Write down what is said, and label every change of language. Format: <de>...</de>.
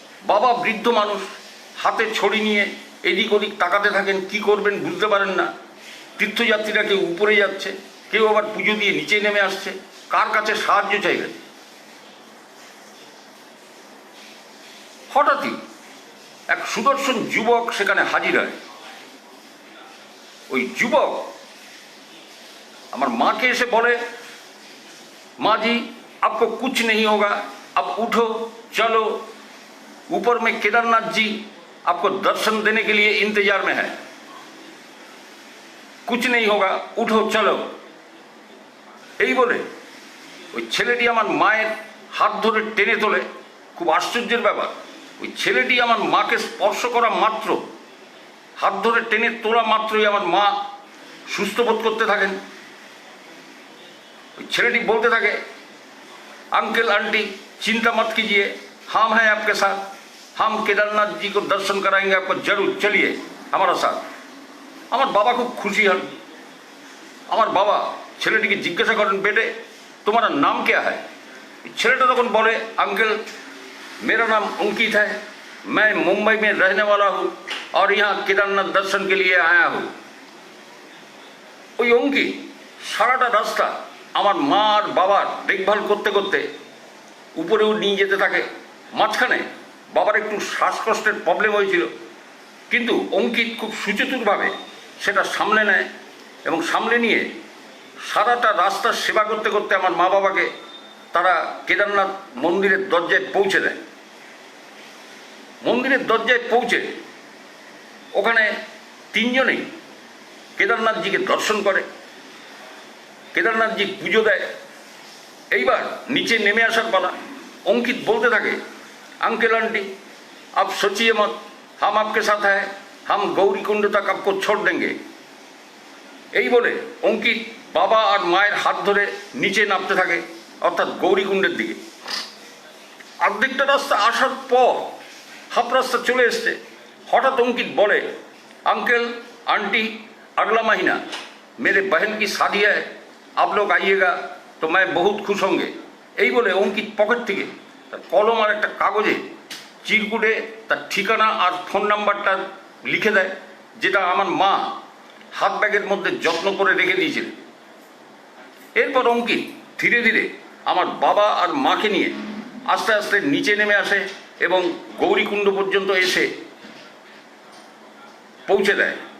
<bn>বাবা বৃদ্ধ মানুষ, হাতে ছড়ি নিয়ে এদিক ওদিক তাকাতে থাকেন, কি করবেন বুঝতে পারেন না। তীর্থযাত্রীরা কেউ উপরে যাচ্ছে, কেউ আবার পুজো দিয়ে নিচে নেমে আসছে, কার কাছে সাহায্য চাইবেন। হঠাৎই এক সুদর্শন যুবক সেখানে হাজির হয়। ওই যুবক আমার মাকে এসে বলে, মা জি</bn> <hi>आपको कुछ नहीं होगा, अब उठो चलो, ऊपर में केदारनाथ जी आपको दर्शन देने के लिए इंतजार में है, कुछ नहीं होगा, उठो चलो।</hi> <bn>এই বলে ওই ছেলেটি আমার মায়ের হাত ধরে টেনে তোলে। খুব আশ্চর্যের ব্যাপার, ওই ছেলেটি আমার মাকে স্পর্শ করা মাত্র, হাত ধরে টেনে তোলা মাত্রই আমার মা সুস্থ বোধ করতে থাকেন। ওই ছেলেটি বলতে থাকে,</bn> <hi>अंकल आंटी चिंता मत कीजिए, हम हैं आपके साथ, हम केदारनाथ जी को दर्शन कराएंगे आपको, जरूर चलिए हमारा साथ।</hi> <bn>আমার বাবা খুব খুশি হন। আমার বাবা ছেলেটিকে জিজ্ঞাসা করেন, বেটে</bn> <hi>तुम्हारा नाम क्या है? ছেলেটা তখন বলে, अंकल मेरा नाम अंकित है, मैं मुंबई में रहने वाला हूँ और यहाँ केदारनाथ दर्शन के लिए आया हूँ।</hi> <bn>ওই অঙ্কিত সারাটা রাস্তা আমার মা আর বাবার দেখভাল করতে করতে উপরেও নিয়ে যেতে থাকে। মাঝখানে বাবার একটু শ্বাসকষ্টের প্রবলেম হয়েছিল, কিন্তু অঙ্কিত খুব সুচতুরভাবে সেটা সামলে নেয় এবং সামলে নিয়ে সারাটা রাস্তার সেবা করতে করতে আমার মা বাবাকে তারা কেদারনাথ মন্দিরের দরজায় পৌঁছে দেয়। মন্দিরের দরজায় পৌঁছে ওখানে তিনজনেই কেদারনাথজিকে দর্শন করে, কেদারনাথজি পুজো দেয়। এইবার নিচে নেমে আসার পালা। অঙ্কিত বলতে থাকে,</bn> <hi>अंकल आंटी आप सोचिए मत, हम आपके साथ हैं, हम गौरी कुंड तक आपको छोड़ देंगे।</hi> <bn>এই বলে অঙ্কিত বাবা আর মায়ের হাত ধরে নিচে নামতে থাকে, অর্থাৎ গৌরীকুণ্ডের দিকে। অর্ধেকটা রাস্তা আসার পর, হাফ রাস্তা চলে এসছে, হঠাৎ অঙ্কিত বলে,</bn> <hi>अंकल आंटी अगला महीना मेरे बहन की शादी है, आप लोग आइएगा तो मैं बहुत खुश होंगे।</hi> <bn>এই বলে অঙ্কিত পকেট থেকে তার কলম আর একটা কাগজে চিরকুটে তার ঠিকানা আর ফোন নাম্বারটা লিখে দেয়, যেটা আমার মা হাত ব্যাগের মধ্যে যত্ন করে রেখে দিয়েছিলেন। এরপর অঙ্কিত ধীরে ধীরে আমার বাবা আর মাকে নিয়ে আস্তে আস্তে নিচে নেমে আসে এবং গৌরীকুণ্ড পর্যন্ত এসে পৌঁছে দেয়।</bn>